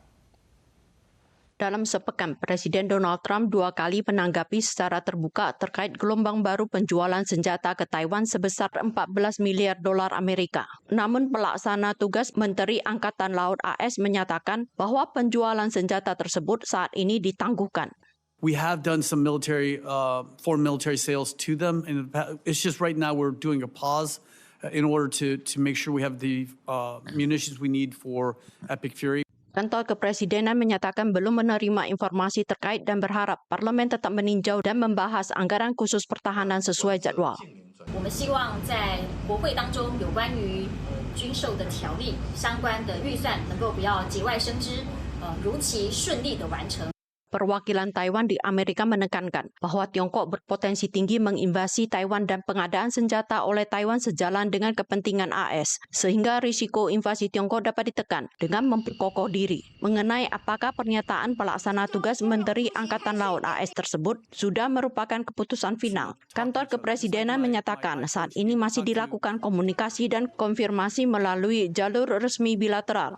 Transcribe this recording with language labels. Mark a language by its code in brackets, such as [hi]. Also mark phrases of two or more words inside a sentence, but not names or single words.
[id] Dalam sepekan, Presiden Donald Trump 2 kali menanggapi secara terbuka terkait gelombang baru penjualan senjata ke Taiwan sebesar 14 miliar dolar Amerika. Namun pelaksana tugas Menteri Angkatan Laut AS menyatakan bahwa penjualan senjata tersebut saat ini ditangguhkan. [en] We have done some foreign military sales to them. It's just right now we're doing a pause in order to make sure we have the munitions we need for Epic Fury. [id] Kantor Kepresidenan menyatakan belum menerima informasi terkait dan berharap Parlemen tetap meninjau dan membahas anggaran khusus pertahanan sesuai jadwal. [zh] 我们希望在国会当中有关于军售的条例相关的预算能够不要节外生枝，如期顺利的完成。 [id] Perwakilan Taiwan di Amerika menekankan bahwa Tiongkok berpotensi tinggi menginvasi Taiwan dan pengadaan senjata oleh Taiwan sejalan dengan kepentingan AS, sehingga risiko invasi Tiongkok dapat ditekan dengan memperkokoh diri. Mengenai apakah pernyataan pelaksana tugas Menteri Angkatan Laut AS tersebut sudah merupakan keputusan final, Kantor Kepresidenan menyatakan saat ini masih dilakukan komunikasi dan konfirmasi melalui jalur resmi bilateral.